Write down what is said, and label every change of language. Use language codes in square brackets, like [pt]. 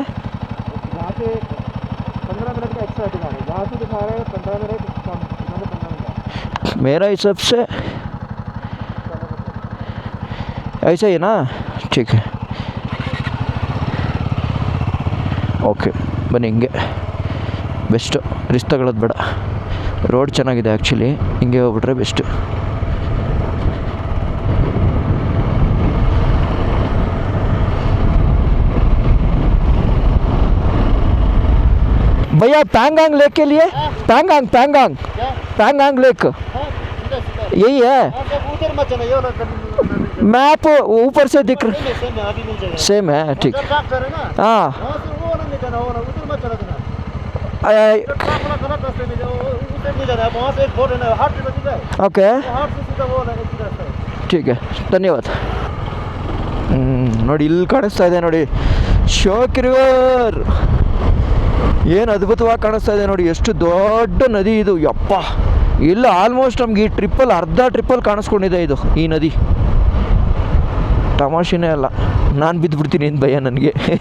[hi] यहाँ से 15 मिनट का एक्स्ट्रा दिखा रहा है, यहाँ से दिखा रहा है 15 मिनट कम, 15 मिनट। मेरा हिसाब से ऐसा ही ना, ठीक है, [kn] ಓಕೆ ಬನ್ನಿ. ಹಿಂಗೆ ಬೆಸ್ಟು, ರಿಸ್ಕ್ ತಗೊಳ್ಳೋದು ಬೇಡ. ರೋಡ್ ಚೆನ್ನಾಗಿದೆ ಆ್ಯಕ್ಚುಲಿ, ಹಿಂಗೆ ಹೋಗ್ಬಿಟ್ರೆ ಬೆಸ್ಟು. [hi] भैया पैंगांग लेक के लिए पैंगांग पैंगांग क्या पैंगांग लेक हाँ सीधा सीधा यही है हाँ सब उधर मत चला ये वाला मैप ऊपर से दिख रहा सेम है आगे नहीं जाएगा सेम है ठीक उधर ट्रैक करे ना हाँ वहाँ से वो वाला नहीं जाना वो वाला उधर मत चला देना आ- ट्रैक वाला गलत रास्ते में जाओ उधर नहीं जाना है वहाँ से एक बोर्ड है ना हाट पे सीधा है ओके वो हाट से सीधा वो वाला एक रास्ता है ठीक है [kn] ಧನ್ಯವಾದ ನೋಡಿ ಇಲ್ಲಿ ಕಾಣಿಸ್ತಾ ಇದೆ ನೋಡಿ ಶೋಕ್ ರಿವರ್ ಏನು ಅದ್ಭುತವಾಗಿ ಕಾಣಿಸ್ತಾ ಇದೆ ನೋಡಿ ಎಷ್ಟು ದೊಡ್ಡ ನದಿ ಇದು ಯಪ್ಪ ಇಲ್ಲ ಆಲ್ಮೋಸ್ಟ್ ನಮ್ಗೆ ಈ ಟ್ರಿಪ್ಪಲ್ಲಿ ಅರ್ಧ ಟ್ರಿಪ್ಪಲ್ಲಿ ಕಾಣಿಸ್ಕೊಂಡಿದೆ ಇದು ಈ ನದಿ ತಮಾಷೆನೇ ಅಲ್ಲ ನಾನು ಬಿದ್ದುಬಿಡ್ತೀನಿ ಏನು ಭಯ ನನಗೆ